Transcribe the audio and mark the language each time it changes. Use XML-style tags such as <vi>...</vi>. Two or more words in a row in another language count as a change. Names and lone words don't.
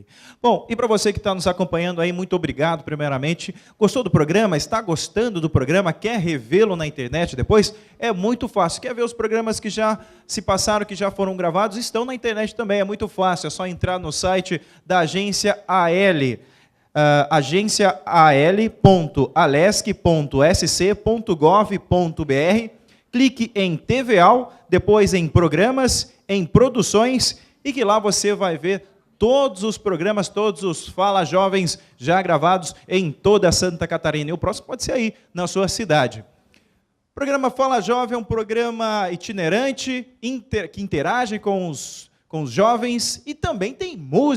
<pt>Bom, e para você que está nos acompanhando aí, muito obrigado, primeiramente. Gostou do programa? Está gostando do programa? Quer revê-lo na internet depois? É muito fácil. Quer ver os programas que já se passaram, que já foram gravados? Estão na internet também, é muito fácil. É só entrar no site da Agência AL, agenciaal.alesc.sc.gov.br. Clique em TVAL, depois em Programas, em Produções, e que lá você vai ver todos os programas, todos os Fala Jovens já gravados em toda Santa Catarina. E o próximo pode ser aí, na sua cidade. O programa Fala Jovem é um programa itinerante, que interage com os jovens e também tem música.</pt>